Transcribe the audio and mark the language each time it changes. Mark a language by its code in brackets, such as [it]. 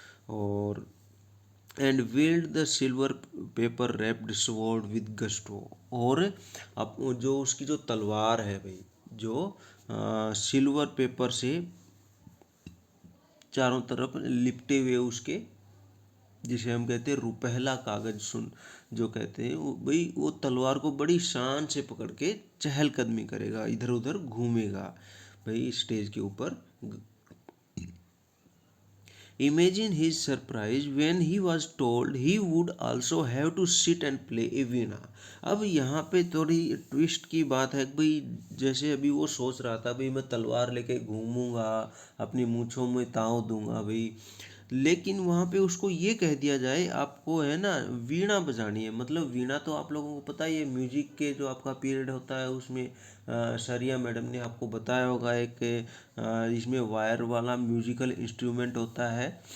[hi] और [en] and wield the silver paper wrapped sword with gusto, [hi] और अब जो उसकी जो तलवार है भाई, जो सिल्वर पेपर से चारों तरफ लिपटे हुए उसके, जिसे हम कहते हैं रुपहला कागज सुन जो कहते हैं, वो भाई वो तलवार को बड़ी शान से पकड़ के चहलकदमी करेगा, इधर उधर घूमेगा भाई स्टेज के ऊपर। [en] Imagine his surprise when he was told he would also have to sit and play a veena. [hi] अब यहाँ पे थोड़ी ट्विस्ट की बात है भाई, जैसे अभी वो सोच रहा था भाई मैं तलवार लेके घूमूंगा, अपनी मूंछों में ताव दूंगा भाई, लेकिन वहाँ पे उसको ये कह दिया जाए आपको है ना वीणा बजानी है। मतलब वीणा तो आप लोगों को पता ही है, म्यूजिक के जो आपका पीरियड होता है उसमें सरिया मैडम ने आपको बताया होगा, एक इसमें वायर वाला म्यूजिकल इंस्ट्रूमेंट होता है।